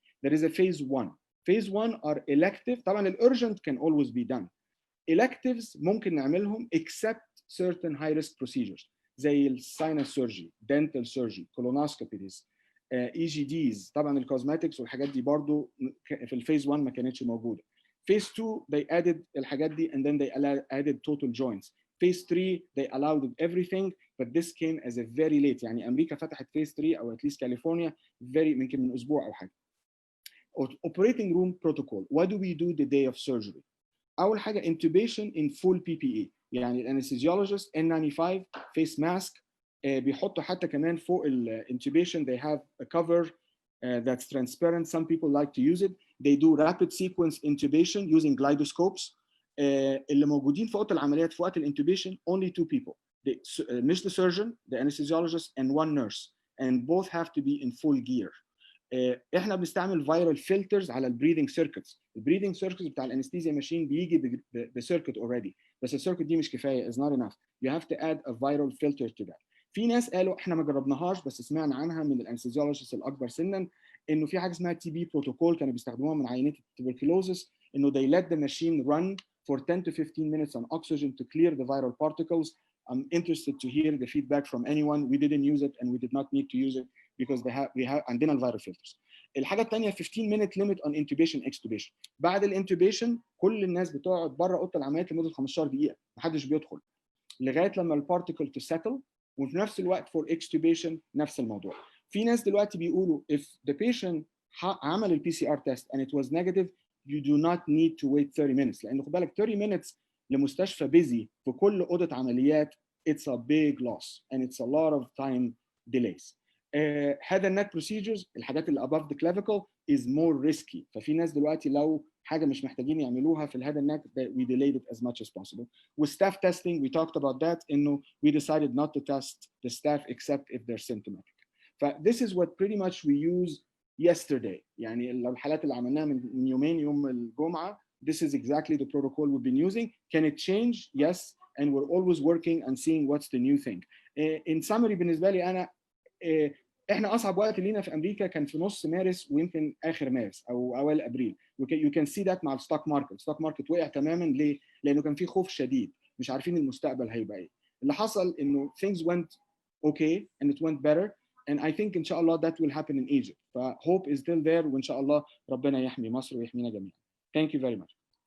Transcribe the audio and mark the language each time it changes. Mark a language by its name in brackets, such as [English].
[English] There is a phase 1. Phase 1 are elective. طبعا urgent can always be done. Electives [Arabic] ممكن نعملهم [English] except certain high risk procedures. زي sinus surgery, dental surgery, colonoscopies, EGDs. [Arabic] طبعا الكوزماتكس والحاجات دي برضو في الفيز 1 ما كانتش موجوده. [English] Phase 2 they added [Arabic] الحاجات دي [English] and then they added total joints. Phase 3 they allowed everything but this came as a very late. [Arabic] يعني امريكا فتحت phase 3 او at least كاليفورنيا يمكن من اسبوع او حاجه. [English] Operating room protocol. What do we do the day of surgery? [Arabic] اول حاجه [English] intubation in full PPE. [Arabic] يعني الانستيزيولوجيست N95 face mask بيحطوا حتى كمان فوق الانتوبيشن [English] they have a cover that's transparent. Some people like to use it. They do rapid sequence intubation using glidoscopes. [Arabic] اللي موجودين في اوضه العمليات في وقت الانتوبيشن only 2 people. [English] مش the surgeon, the anesthesiologist and one nurse and both have to be in full gear. [Arabic] احنا بنستعمل viral filters على البريذنج سيركتس. البريذنج سيركتس بتاع الانستيزيا ماشين بيجي بسيركت اوريدي بس السيركت دي مش كفايه [English] is not enough. You have to add a viral filter to that. [Arabic] في ناس قالوا احنا ما جربناهاش بس سمعنا عنها من الانستيزيولوجيست الاكبر سنا انه في حاجه اسمها تي بي بروتوكول كانوا بيستخدموها من عينات التوبركلوزس انه [English] they let the machine run for 10 to 15 minutes on oxygen to clear the viral particles. I'm interested to hear the feedback from anyone. We didn't use it and we did not need to use it because we have [Arabic] عندنا الفيرال فلترز. [English] الحاجه الثانيه 15 minute limit on intubation extubation. [Arabic] بعد الانتوبيشن كل الناس بتقعد بره اوضه العمليات لمده 15 دقيقه محدش بيدخل لغايه لما البارتيكل تو سيتل وفي نفس الوقت فور extubation نفس الموضوع. [English] في ناس دلوقتي بيقولوا if the patient عمل البي C R test and it was negative you do not need to wait 30 minutes [Arabic] لان خد بالك [English] 30 minutes لمستشفى busy [Arabic] في كل اوضه عمليات [English] it's a big loss and it's a lot of time delays. head and neck procedures [Arabic] الحاجات اللي [English] above the clavicle is more risky. [Arabic] ففي ناس دلوقتي لو حاجه مش محتاجين يعملوها في الهيد and neck [English] we delayed it as much as possible. With staff testing we talked about that انه we decided not to test the staff except if they're symptomatic. this is what pretty much we use yesterday. [Arabic] يعني لو الحالات اللي عملناها من يومين يوم الجمعه [English] this is exactly the protocol we've been using. Can it change? Yes, and we're always working and seeing what's the new thing. In summary [Arabic] بالنسبه لي انا احنا اصعب وقت لينا في امريكا كان في نص مارس ويمكن اخر مارس او اوائل ابريل. [English] You can see that مع الستوك market. [Arabic] الستوك ماركت وقع تماما ليه؟ لانه كان في خوف شديد مش عارفين المستقبل هيبقى ايه. [English] اللي حصل انه things went okay and it went better and I think ان شاء الله that will happen in Egypt. hope is still there [Arabic] وان شاء الله ربنا يحمي مصر ويحمينا جميعا. [English] Thank you very much.